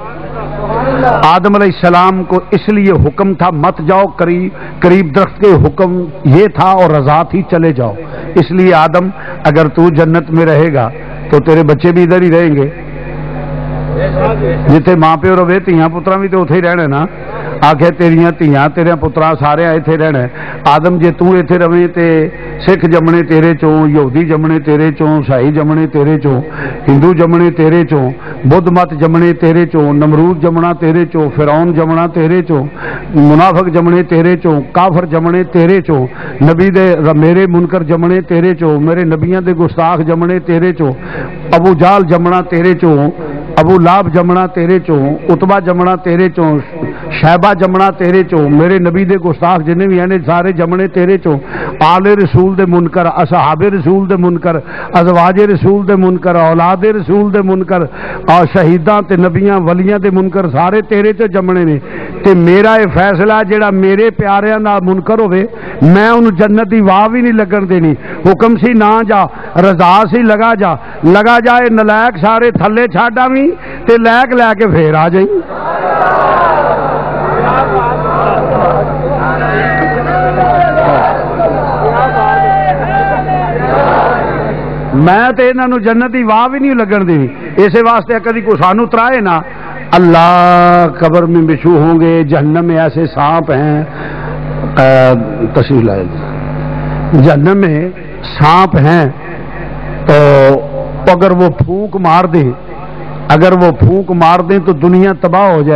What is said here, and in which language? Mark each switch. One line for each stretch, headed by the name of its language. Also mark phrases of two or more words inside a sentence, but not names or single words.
Urdu: آدم علیہ السلام کو اس لیے حکم تھا مت جاؤ قریب درخت کے، حکم یہ تھا اور رضا تھی چلے جاؤ۔ اس لیے آدم اگر تو جنت میں رہے گا تو تیرے بچے بھی ادھر ہی رہیں گے،
Punjabi: جتھے ماں پیو رہے تیاں پترا بھی تو اتھے ہی رہنے نا، آخے تیریاں تیاں تیرے پترا سارے ایتھے رہنے۔ آدم جے تو ایتھے رہے تے سکھ جمنے تیرے چوں، یہودی جمنے تیرے چوں، عیسائی جمنے تیرے چوں، ہندو جمنے تیرے چوں، بدھ مت جمنے تیرے چوں، نمرود جمنا تیرے چوں، فرعون جمنا تیرے چوں، منافق جمنے تیرے چوں، کافر جمنے تیرے چوں، نبی دے میرے منکر جمنے تیرے چوں، میرے نبیاں دے گستاخ جمنے تیرے چوں، ابو جال جمنا تیرے چوں، ابو لاب جمنا تیرے چوں، اتبا جمنا تیرے چوں، شیبہ جمنا تیرے چوں، میرے نبی دے گستاخ جنہیں بھی ہیں سارے جمنے تیرے چوں، آل رسول دے منکر، اصحاب رسول دے منکر، ازواج رسول دے منکر، اولاد رسول دے منکر، اور شہیداں تے نبیاں ولیاں دے منکر سارے تیرے چوں جمنے نے۔ تے میرا یہ فیصلہ جڑا میرے پیاریاں دا منکر ہوئے میں انہوں جنت دی واہ بھی نہیں لگن دینی۔ حکم سی نہ جا، رضا سی لگا جائے، نلائق سارے تھلے چھاڑا بھی تے لائق لے کے پھر آ جائیں۔ میں تے انہاں جنت دی واہ بھی نہیں لگن دینی۔ اسے واسطے کدی کوئی سانو ترائے نا،
Urdu: اللہ قبر میں بچھو ہوں گے، جہنم میں ایسے سانپ ہیں، تشریف لائے جہنم میں سانپ ہیں، تو اگر وہ پھونک مار دیں تو دنیا تباہ ہو جائے۔